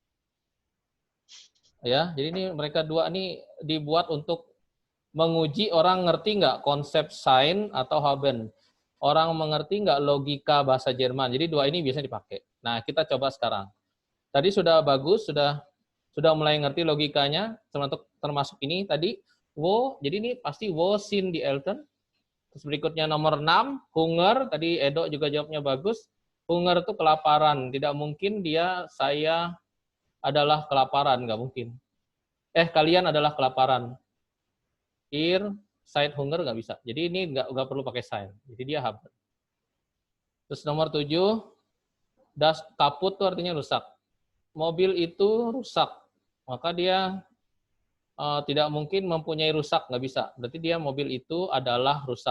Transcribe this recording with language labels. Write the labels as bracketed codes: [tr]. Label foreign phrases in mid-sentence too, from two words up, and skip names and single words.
[id] Ya, jadi ini mereka dua ini dibuat untuk menguji orang ngerti nggak konsep sein atau haben. Orang mengerti nggak logika bahasa Jerman. Jadi dua ini biasanya dipakai. Nah, kita coba sekarang. Tadi sudah bagus, sudah mulai ngerti logikanya, termasuk ini tadi, wo, jadi ini pasti [de] wo sind die Eltern. [id] Terus berikutnya nomor 6, hunger, tadi Edo juga jawabnya bagus. Hunger itu kelaparan, tidak mungkin saya adalah kelaparan, nggak mungkin. Kalian adalah kelaparan. [de] Seid hunger [id] nggak bisa. Jadi ini nggak perlu pakai sein. Jadi dia haben. Terus nomor 7, [de] das kaput [id] itu artinya rusak. Mobil itu rusak. Maka dia tidak mungkin mempunyai rusak, nggak bisa. Berarti dia mobil itu adalah rusak.